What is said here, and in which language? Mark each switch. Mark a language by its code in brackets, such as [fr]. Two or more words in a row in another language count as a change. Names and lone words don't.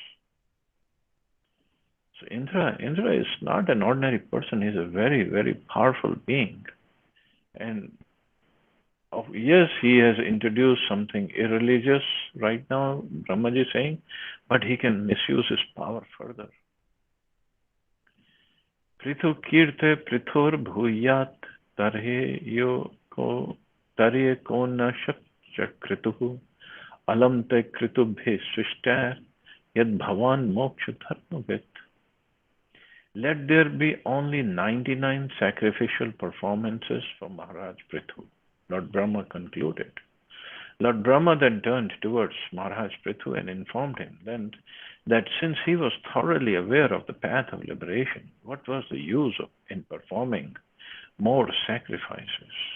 [en] So Indra is not an ordinary person. He's a very, very powerful being. And yes, he has introduced something irreligious right now, Brahmaji is saying, but he can misuse his power further. [sa] पृथु कीर्ते पृथुर् भूयात् तर्ये को न कृतुहु अलम् ते कृतुभे सृष्टर् यद् भवान् मोक्ष धर्मवित्. [en] Let there be only 99 sacrificial performances for Maharaj Prithu, Lord Brahma concluded. Lord Brahma then turned towards Maharaj Prithu and informed him then that since he was thoroughly aware of the path of liberation, what was the use in performing more sacrifices?